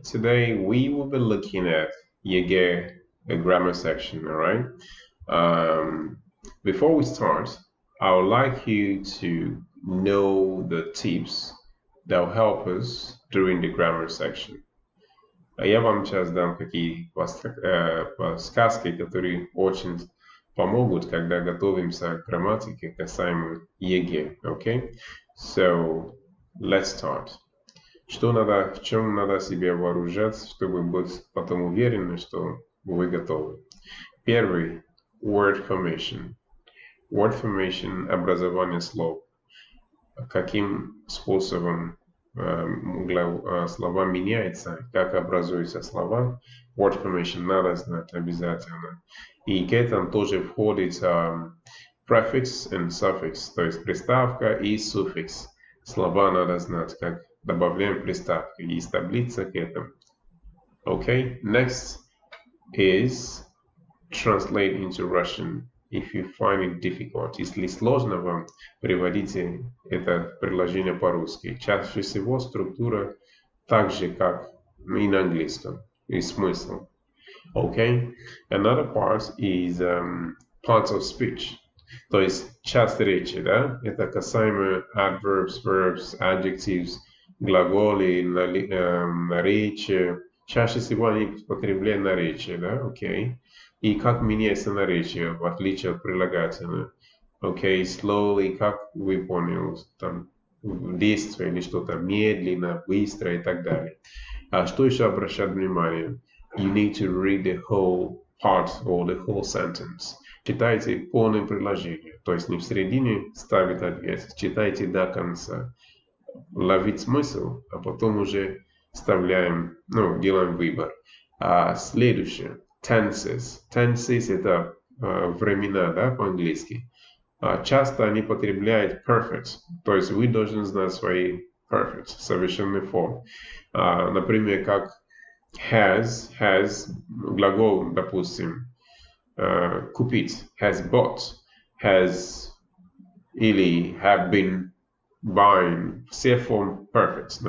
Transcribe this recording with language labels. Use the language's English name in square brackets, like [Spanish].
[English] Today we will be looking at Yeger, the grammar section. All right. Um, Before we start, I would like you to know the tips that will help us during the grammar section. [Russian] Я вам сейчас дам какие подсказки, которые очень помогут, когда готовимся к грамматике касаемо ЕГЭ. [English] Okay? So, let's start. [Russian] В чем надо себе вооружаться, чтобы быть потом уверены, что вы готовы? Первый – word formation. Word formation – образование слов. Каким способом слова меняются, как образуются слова. Word formation надо знать обязательно. И к этому тоже входит [English] prefix and suffix, [Russian] то есть приставка и суффикс. Слова надо знать, как добавляем приставки. Есть таблица к этому. [English] Okay, next is translate into Russian if you find it difficult. [Russian] Если сложно вам, приводите это предложение по-русски. Чаще всего структура так же, как и на английском, и смысл. [English] Okay, another part is parts of speech. [Russian] То есть часть речи, да? Это касаемо [English] adverbs, verbs, adjectives, [Russian] глаголы, наречия. Чаще всего они употребляют наречие, да? Окей. И как меняется наречие, в отличие от прилагательного. Окей, slowly, как вы поняли, там, действие или что-то медленно, быстро и так далее. А что еще обращать внимание? [English] You need to read the whole part or the whole sentence. [Russian] Читайте полное предложение, то есть не в середине ставить ответ, читайте до конца. Ловить смысл, а потом уже вставляем, делаем выбор. Следующее, tenses. Tenses это времена, да, по-английски. Часто они потребляют perfect, то есть вы должны знать свои perfect, совершенные формы. Например, как has, глагол, допустим, купить, [English] has bought, [Russian] has или [English] have been buying, [Russian] все формы perfect.